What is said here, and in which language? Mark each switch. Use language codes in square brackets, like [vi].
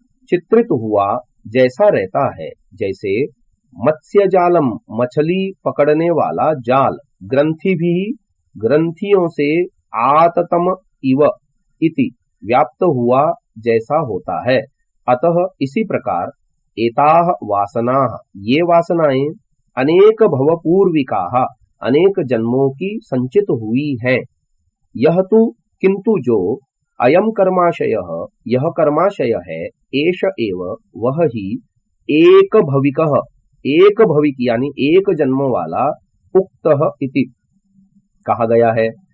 [hi] चित्रित हुआ जैसा रहता है, जैसे [sa] मत्स्य जालम, [hi] मछली पकड़ने वाला जाल, ग्रंथि भी, ग्रंथियों से [sa] आततम इव इति, [hi] व्याप्त हुआ जैसा होता है। [sa] अतः [hi] इसी प्रकार [sa] एताः वासनाः, [hi] ये वासनाएं, [sa] अनेक भवपूर्विकाः [hi] अनेक जन्मों की संचित हुई है। यह तो किंतु जो [sa] अयम कर्माशयः [hi] यह कर्माशय है, [sa] एष एव [hi] वह ही [sa] एक भविकः [hi] एक भविक यानी एक जन्म वाला [sa] उक्तः इति [hi] कहा गया है।